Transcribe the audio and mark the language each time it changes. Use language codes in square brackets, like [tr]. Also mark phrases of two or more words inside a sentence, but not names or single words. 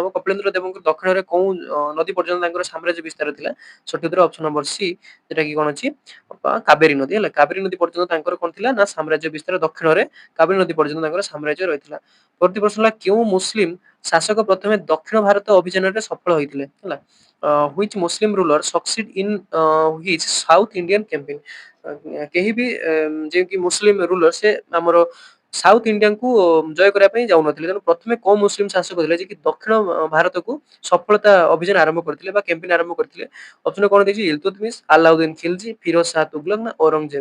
[or] କପିଳେନ୍ଦ୍ର ଦେବଙ୍କ ଦକ୍ଷିଣରେ କୋଉ ନଦୀ ପର୍ଯ୍ୟନ୍ତ ତାଙ୍କର ସାମ୍ରାଜ୍ୟ ବିସ୍ତାର ଥିଲା? ସଠିକ୍ ଉତ୍ତର [en] option number C [or] ଯୋଉଟା କି କଣ ଅଛି କାବେରୀ ନଦୀ ହେଲା। କାବେରୀ ନଦୀ ପର୍ଯ୍ୟନ୍ତ ତାଙ୍କର କଣ ଥିଲା ନା ସାମ୍ରାଜ୍ୟ ବିସ୍ତାର ଦକ୍ଷିଣରେ କାବେରୀ ନଦୀ ପର୍ଯ୍ୟନ୍ତ ତାଙ୍କର ସାମ୍ରାଜ୍ୟ ରହିଥିଲା। ପରବର୍ତ୍ତୀ ପ୍ରଶ୍ନ ହେଲା କେଉଁ ମୁସଲିମ ଶାସକ ପ୍ରଥମେ ଦକ୍ଷିଣ ଭାରତ ଅଭିଯାନରେ ସଫଳ ହୋଇଥିଲେ? [en] ହେଲା which Muslim ruler succeed in his South Indian campaign? [or] କେହି ବି ଯେ କି [en] Muslim ruler [or] ସେ ଆମର ସାଉଥ ଇଣ୍ଡିଆକୁ ଜୟ କରିବା ପାଇଁ ଯାଉନଥିଲେ। ତେଣୁ ପ୍ରଥମେ କୋଉ ମୁସଲିମ ଶାସକ ଥିଲେ ଯେ କି ଦକ୍ଷିଣ ଭାରତକୁ ସଫଳତା ଅଭିଯାନ ଆରମ୍ଭ କରିଥିଲେ ବା କ୍ୟାମ୍ପେନ ଆରମ୍ଭ କରିଥିଲେ? ଅପସନ କଣ ଦେଇଛି ଇଲତୁତମିଶ, ଆଲାଉଦ୍ଦିନ ଖିଲଜି, ଫିରୋଜ ଶାହ ତୁଗଲକ ନା ଔରଙ୍ଗଜେବ?